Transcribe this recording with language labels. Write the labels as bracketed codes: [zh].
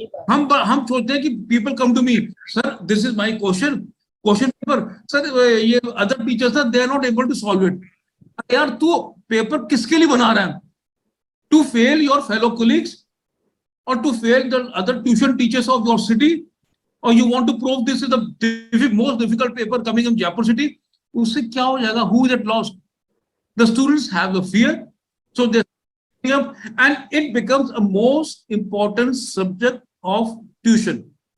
[hi] हम सोचते हैं कि [en] people come to me, sir, this is my question paper. Sir, ये other teachers are, they are not able to solve it. [hi] यार तू paper किसके लिए बना रहा है? [en] To fail your fellow colleagues, or to fail the other tuition teachers of your city, or you want to prove this is the most difficult paper coming in Jaipur city? [hi] उससे क्या हो जाएगा? [en] Who is at loss? The students have the fear, so they up, and it becomes a most important subject of tuition.